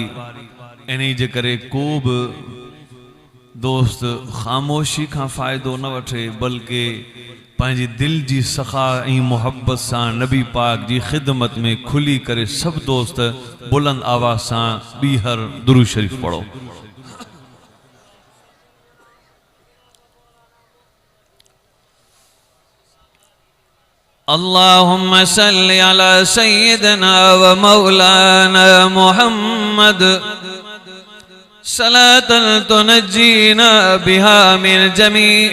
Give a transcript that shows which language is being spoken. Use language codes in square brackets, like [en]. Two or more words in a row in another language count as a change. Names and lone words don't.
[sd] इन्ही जे करे को बि दोस्त ख़ामोशी खां फ़ाइदो न वठे, बल्कि पंहिंजी दिल जी सख़ा ऐं मुहब्बत सां नबी पाक जी ख़िदमत में खुली करे सभु दोस्त बुलंद आवाज़ सां ॿीहर दुरूद शरीफ पढ़ो। [ar] اللهم صل على سيدنا ومولانا محمد صلاة تنجينا بها من جميع